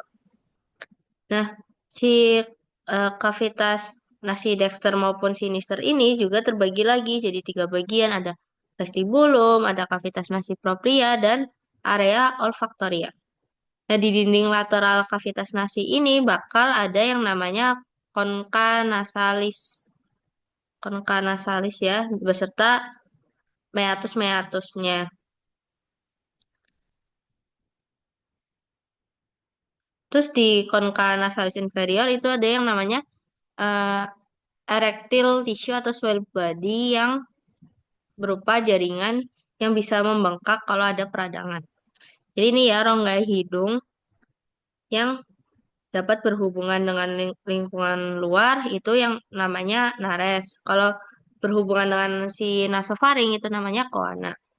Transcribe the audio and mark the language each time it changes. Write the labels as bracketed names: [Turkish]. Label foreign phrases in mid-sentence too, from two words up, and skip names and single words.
[Indonesian] Nah, si kavitas nasi dexter maupun sinister ini juga terbagi lagi jadi tiga bagian. Ada vestibulum, ada [Latin] kavitas nasi propria, [Indonesian] dan area olfaktoria. Nah, di dinding lateral kavitas nasi ini bakal ada yang namanya [Latin] concha nasalis. Concha nasalis [Indonesian] ya, beserta meatus-meatusnya. Terus di [Latin] concha nasalis inferior [Indonesian] itu ada yang namanya eh, [English] erectile tissue [Indonesian] atau [English] swell body [Indonesian] yang berupa jaringan yang bisa membengkak kalau ada peradangan. Jadi ini ya rongga hidung yang dapat berhubungan dengan lingkungan luar itu yang namanya nares. Kalau berhubungan dengan si nasofaring itu namanya koana.